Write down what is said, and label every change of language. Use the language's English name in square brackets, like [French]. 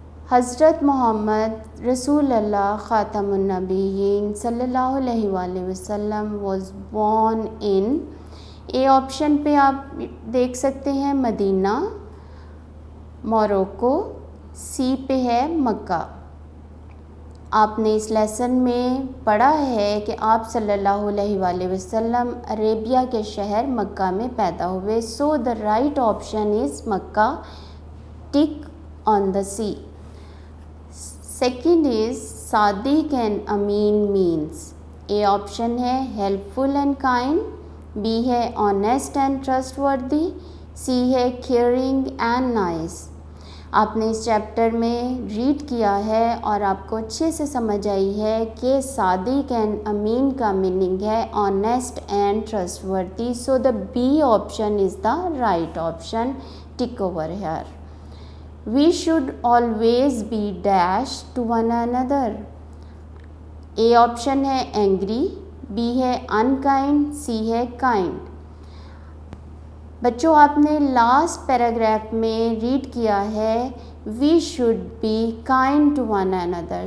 [Urdu] حضرت محمد رسول اللہ خاتم النبیین صلی اللہ علیہ وآلہ وسلم [English] was born in, [Urdu] a option پہ آپ دیکھ سکتے ہیں مدینہ, موروکو, سی پہ ہے مکہ. آپ نے اس لیسن میں پڑھا ہے کہ آپ صلی اللہ علیہ وآلہ وسلم عربیہ کے شہر مکہ میں پیدا ہوئے. [English] So the right option is Makkah, tick on the C. Second is Sadiq and Amin means, A option ہے helpful and kind, B ہے honest and trustworthy, C ہے caring and nice. [Urdu] آپ نے اس چیپٹر میں ریڈ کیا ہے اور آپ کو اچھے سے سمجھ آئی ہے کہ صادق اینڈ امین کا میننگ ہے آنیسٹ اینڈ ٹرسٹ وردی. [English] So the B option is the right option, tick over here. We should always be dash to one another. A option ہے angry, B ہے unkind, C ہے kind. [Urdu] بچوں آپ نے لاسٹ پیراگراف میں ریڈ کیا ہے [English] we should be kind to one another.